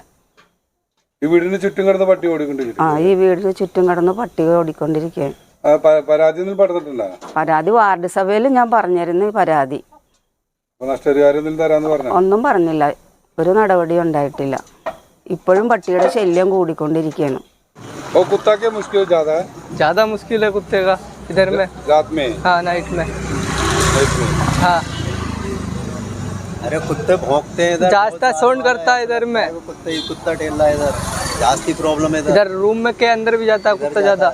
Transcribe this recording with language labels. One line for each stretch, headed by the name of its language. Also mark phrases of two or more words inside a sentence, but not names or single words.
Malayalam: ഈ വീടിന് ചുറ്റും കിടന്ന് പട്ടി ഓടിക്കൊണ്ടിരിക്കും. ഈ വീടിന് ചുറ്റും കിടന്ന് പട്ടികൾ ഓടിക്കൊണ്ടിരിക്കുകയാണ്. പരാതി വാർഡ് സഭയിൽ ഞാൻ പറഞ്ഞിരുന്നു. പരാതി ഒന്നും പറഞ്ഞില്ല. ഒരു നടപടി ഉണ്ടായിട്ടില്ല. ഇപ്പോഴും പട്ടിയുടെ ശല്യം കൂടിക്കൊണ്ടിരിക്കുകയാണ്.
Hindi: और कुत्ता के मुश्किल ज्यादा मुश्किल है कुत्ते का इधर में रात में। हाँ नाइट में हाँ अरे कुत्ते भौंकते हैं इधर, जास्ता साउंड करता है इधर में। कुत्ता टेल रहा है इधर, जास्ती प्रॉब्लम है इधर रूम में के अंदर भी जाता है कुत्ता ज्यादा।